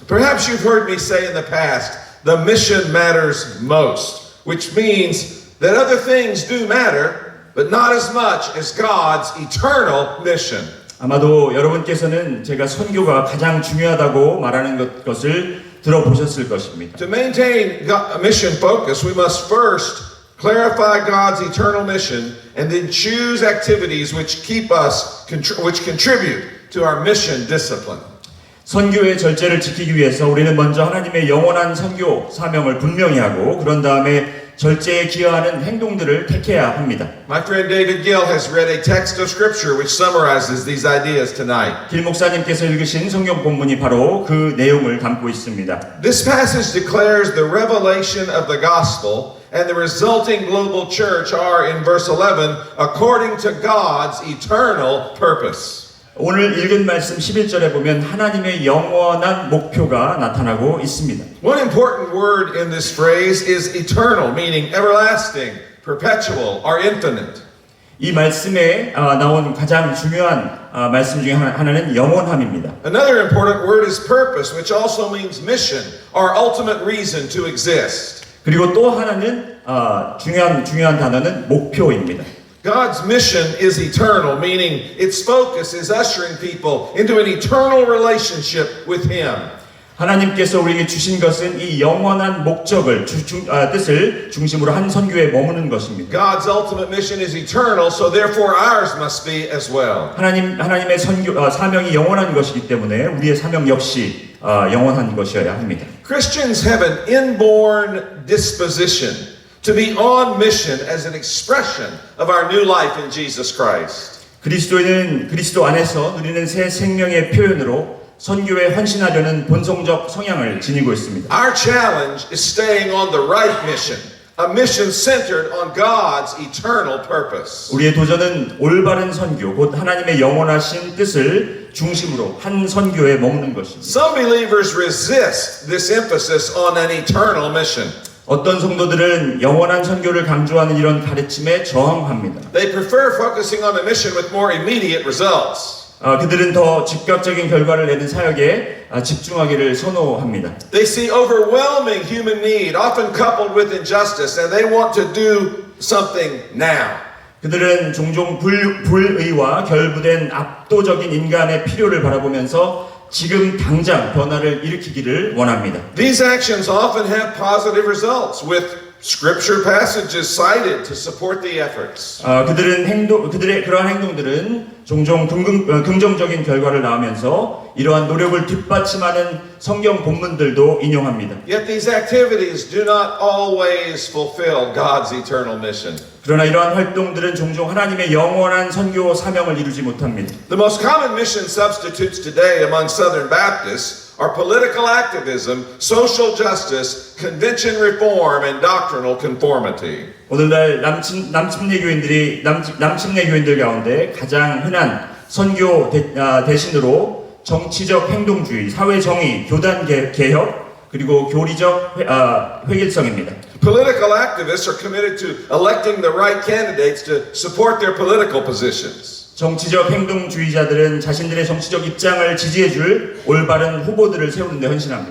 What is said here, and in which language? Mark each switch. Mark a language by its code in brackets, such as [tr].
[en] Perhaps you've heard me say in the past, the mission matters most, which means that other things do matter, but not as much as God's eternal mission. [ko] 아마도 여러분께서는 제가 선교가 가장 중요하다고 말하는 것을 들어보셨을 것입니다. [en] To maintain mission focus, we must first clarify God's eternal mission, and then choose activities which which contribute to our mission discipline. [ko] 선교의 절제를 지키기 위해서 우리는 먼저 하나님의 영원한 선교 사명을 분명히 하고 그런 다음에 절제에 기여하는 행동들을 택해야 합니다. [en] My friend David Gill has read a text of scripture which summarizes these ideas tonight. [ko] 길 목사님께서 읽으신 성경 본문이 바로 그 내용을 담고 있습니다. [en] This passage declares the revelation of the gospel and the resulting global church are in verse 11 according to God's eternal purpose. [ko] 오늘 읽은 말씀 11절에 보면 하나님의 영원한 목표가 나타나고 있습니다. [en] One important word in this phrase is eternal, meaning everlasting, perpetual, or infinite. [ko] 이 말씀에 나온 가장 중요한 말씀 중에 하나는 영원함입니다. [en] Another important word is purpose, which also means mission, or ultimate reason to exist. [ko] 그리고 또 하나는 중요한 단어는 목표입니다. [en] God's mission is eternal, meaning its focus is ushering people into an eternal relationship with Him. [ko] 하나님께서 우리에게 주신 것은 이 영원한 목적을 뜻을 중심으로 한 선교에 머무는 것입니다. [en] God's ultimate mission is eternal, so therefore ours must be as well. [ko] 하나님의 사명이 영원한 것이기 때문에 우리의 사명 역시 영원한 것이어야 합니다. [en] Christians have an inborn disposition to be on mission as an expression of our new life in Jesus Christ. [ko] 그리스도인은 그리스도 안에서 누리는 새 생명의 표현으로 선교에 헌신하려는 본성적 성향을 지니고 있습니다. [en] Our challenge is staying on the right mission, a mission centered on God's eternal purpose. [ko] 우리의 도전은 올바른 선교, 곧 하나님의 영원하신 뜻을 중심으로 한 선교에 머무는 것입니다. [en] Some believers resist this emphasis on an eternal mission. [ko] 어떤 성도들은 영원한 선교를 강조하는 이런 가르침에 저항합니다. [en] They prefer focusing on a mission with more immediate results. [ko] 그들은 더 즉각적인 결과를 내는 사역에 집중하기를 선호합니다. [en] They see overwhelming human need, often coupled with injustice, and they want to do something now. [ko] 그들은 종종 불의와 결부된 압도적인 인간의 필요를 바라보면서 지금 당장 변화를 일으키기를 원합니다. [en] These actions often have positive results with scripture passages cited to support the efforts. [ko] 그들의 그러한 행동들은 종종 긍정적인 결과를 낳으면서 이러한 노력을 뒷받침하는 성경 본문들도 인용합니다. [en] Yet these activities do not always fulfill God's eternal mission. [ko] 그러나 이러한 활동들은 종종 하나님의 영원한 선교 사명을 이루지 못합니다. [en] The most common mission substitutes today among Southern Baptists are political activism, social justice, convention reform, and doctrinal conformity. [ko] 오늘날 남침내 교인들 가운데 가장 흔한 선교 대신으로 정치적 행동주의, 사회 정의, 교단 개혁, 그리고 교리적 획일성입니다. [en] Political activists are committed to electing the right candidates to support their political positions. [ko] 정치적 행동주의자들은 자신들의 정치적 입장을 지지해줄 올바른 후보들을 세우는 데 헌신합니다.